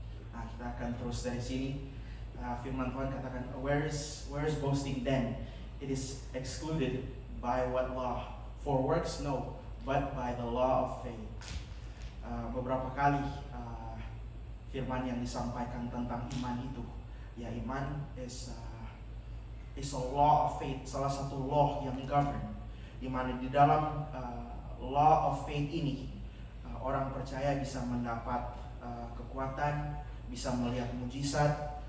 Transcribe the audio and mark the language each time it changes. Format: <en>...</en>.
<id>Nah, kita akan terus dari sini. Firman Tuhan katakan,</id> <en>where is boasting then? It is excluded by what law? For works no, but by the law of faith.</en> <id>Beberapa kali firman yang disampaikan tentang iman itu, ya iman</id> <en>is a law of faith,</en> <id>salah satu law yang govern, di mana di dalam</id> <en>law of faith</en> <id>ini orang percaya bisa mendapat kekuatan, bisa melihat mujizat.</id>